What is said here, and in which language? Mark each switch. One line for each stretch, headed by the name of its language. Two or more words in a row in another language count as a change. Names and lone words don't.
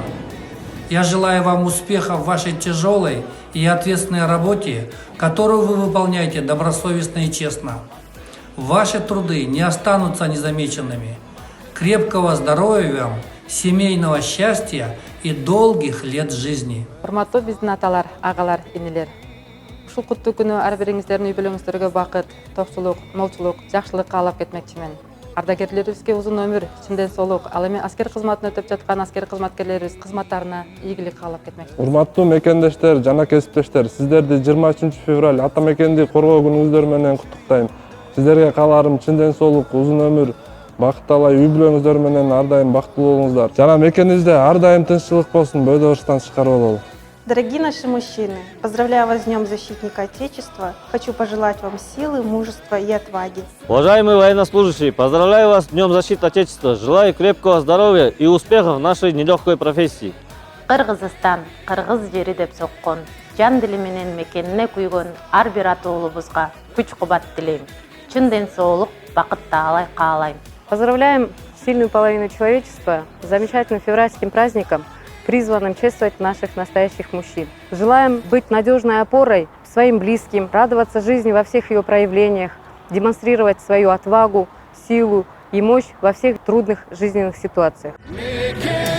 Russian: Я желаю вам успеха в вашей тяжелой и ответственной работе, которую вы выполняете добросовестно и честно. Ваши труды не останутся незамеченными. Крепкого здоровья вам, семейного счастья и долгих лет жизни.
Kyrgyz: Урматтуу биздин аталар, агалар, энелер. Ушул куттуу күнү ар бириңиздердин үй бүлөңүздөргө бакыт, токчулук, молчулук, жакшылык каалап кетмекчимин. Ардагерлерибизге узун өмүр, чын ден соолук, ал эми аскер кызматын өтөп жаткан аскер кызматкерлерибиз кызматтарына ийгилик каалап кетмекчимин. Урматтуу мекендештер жана кесиптештер, сиздерди 23 февраль ата мекенди коргоо күнүңүздөр менен куттуктайм. Сиздерге кааларым чын ден соолук, узун өмүр, бакыт алай, үй бүлөңүздөр менен ар дайым бактылуу болуңуздар. Жана мекенибизде ар дайым тынччылык болсун, бойдобуштан тышкары бололу.
Russian: Дорогие наши мужчины, поздравляю вас с Днем Защитника Отечества. Хочу пожелать вам силы, мужества и отваги. Уважаемые военнослужащие, поздравляю вас с Днем Защиты Отечества. Желаю крепкого здоровья и успехов в нашей нелегкой профессии.
Kyrgyz: Кыргызстан, кыргыз жери деп соккон, жан дили менен мекенине күйгөн ар бир ата уулубузга күч-кубат тилейм. Чын ден соолук, бакыт таалай каалайм.
Russian: Поздравляем сильную половину человечества с замечательным февральским праздником, призванным чествовать наших настоящих мужчин. Желаем быть надежной опорой своим близким, радоваться жизни во всех ее проявлениях, демонстрировать свою отвагу, силу и мощь во всех трудных жизненных ситуациях.